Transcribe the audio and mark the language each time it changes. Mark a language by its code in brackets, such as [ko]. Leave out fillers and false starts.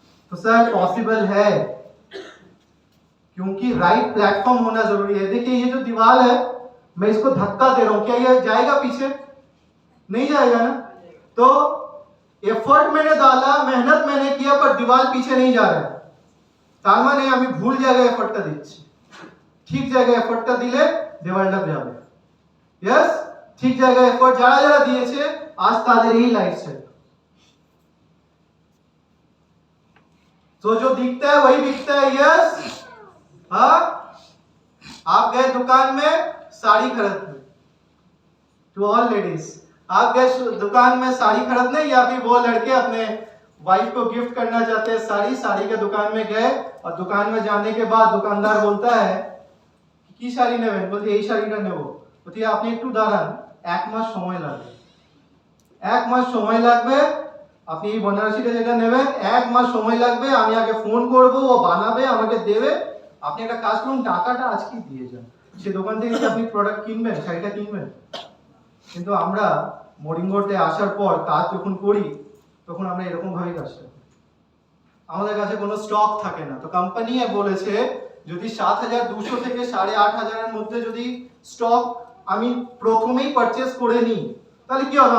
[hi] तो sir possible है, क्योंकि राइट प्लेटफॉर्म होना जरूरी है। देखिए ये जो दीवार है, मैं इसको धक्का दे रहा हूं, क्या ये जाएगा पीछे? नहीं जाएगा ना। तो एफर्ट मैंने डाला, मेहनत मैंने किया, पर दीवार पीछे नहीं जा रहा है। [bn] তার মানে আমি ভুল জায়গায় এফর্টটা দিচ্ছি, ঠিক জায়গায় এফর্টটা দিলে দেওয়ালটা যাবে। यस, ঠিক জায়গায় এফর্ট যারা যারা দিয়েছে আজ তাদের এই লাইফস্টাইল। [hi] तो जो दिखता है वही बिकता है। यस, हाँ, आप गए दुकान में साड़ी खरीदने, [en] to all ladies, [hi] आप गए दुकान में साड़ी खरीदने, या फिर वो लड़के अपने वाइफ को गिफ्ट करना चाहते हैं साड़ी के दुकान में गए, और दुकान में जाने के बाद दुकानदार बोलता है [bn] কি শাড়ি নেবেন, বলতে এই শাড়িটা নেব, বলতে আপনি একটু দাঁড়ান, 1 মাস সময় লাগবে, 1 মাস সময় লাগবে, আপনি এই বেনারসিটা যেটা নেবেন 1 মাস সময় লাগবে, আমি আগে ফোন করব, ও বানাবে আমাকে দেবে, আপনি একটা কাজ করুন টাকাটা আজকে দিয়ে যান। সে দোকান থেকে কি আপনি প্রোডাক্ট কিনবেন, শাড়িটা কিনবেন? কিন্তু আমরা মোরিঙ্গোতে আসার পর কাজ যখন করি তখন আমরা এরকম ভাবে কাজটা করি, আমাদের কাছে কোনো স্টক থাকে না। তো কোম্পানি বলেছে যদি 7200 থেকে 8500 এর মধ্যে যদি স্টক আমি প্রথমেই পারচেজ করে নিই, তাহলে কি হবে?